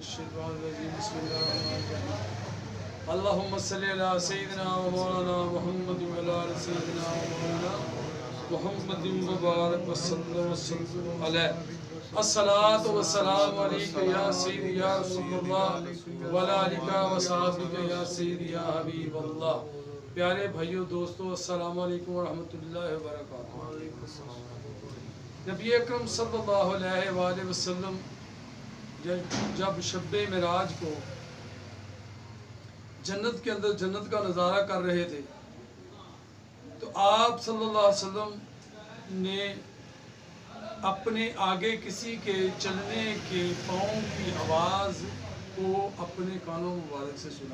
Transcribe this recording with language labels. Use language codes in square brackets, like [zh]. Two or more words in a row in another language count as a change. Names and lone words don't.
[ar] من الشيطان الرجيم بسم الله الرحمن الرحيم اللهم صل على سيدنا ومولانا محمد وعلى آل سيدنا ومولانا محمد وبارك وسلم عليه الصلاة والسلام عليك يا سيدي يا رسول الله وعلى آلك وصحابك يا سيدي يا حبيب الله. [hi] प्यारे भाइयों दोस्तों, [ar] السلام عليكم ورحمة الله وبركاته. [hi] नबी अकरम [ar] صلى الله عليه وسلم [hi] जब शब-ए मिराज को जन्नत के अंदर जन्नत का नज़ारा कर रहे थे तो आप [ar] صلى الله عليه وسلم [hi] ने अपने आगे किसी के चलने के पाँव की आवाज़ को अपने कानों मुबारक से सुना।